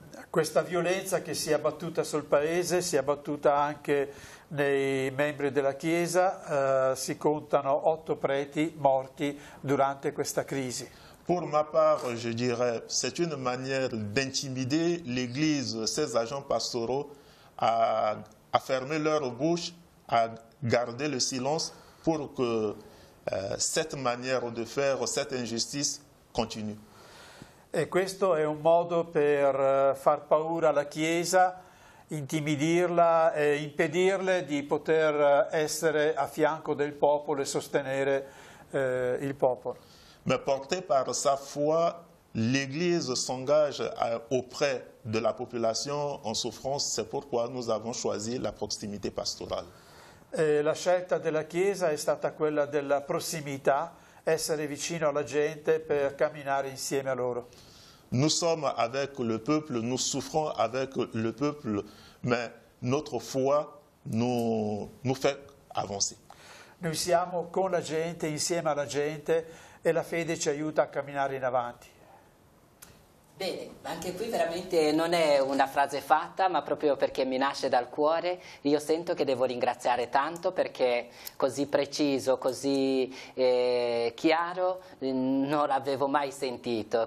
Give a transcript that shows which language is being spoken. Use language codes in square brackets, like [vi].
[it] Questa violenza che si è abbattuta sul paese si è abbattuta anche nei membri della Chiesa, si contano 8 preti morti durante questa crisi. [fr] Pour ma part, je dirais, c'est une manière d'intimider l'Église, ses agents pastoraux, à fermer leur bouche, à garder le silence pour que cette manière de faire, cette injustice continue. [it] E questo è un modo per far paura alla Chiesa, intimidirla e impedirle di poter essere a fianco del popolo e sostenere il popolo. [fr] Mais porté par sa foi, l'Église s'engage auprès de la population en souffrance. C'est pourquoi nous avons choisi la proximité pastorale. [it] La scelta della Chiesa è stata quella della prossimità, essere vicino alla gente per camminare insieme a loro. [fr] Nous sommes avec le peuple, nous souffrons avec le peuple, mais notre foi nous fait avancer. [it] Noi siamo con la gente, insieme alla gente, e la fede ci aiuta a camminare in avanti. Bene, anche qui veramente non è una frase fatta, ma proprio perché mi nasce dal cuore. Io sento che devo ringraziare tanto perché così preciso, così chiaro non l'avevo mai sentito.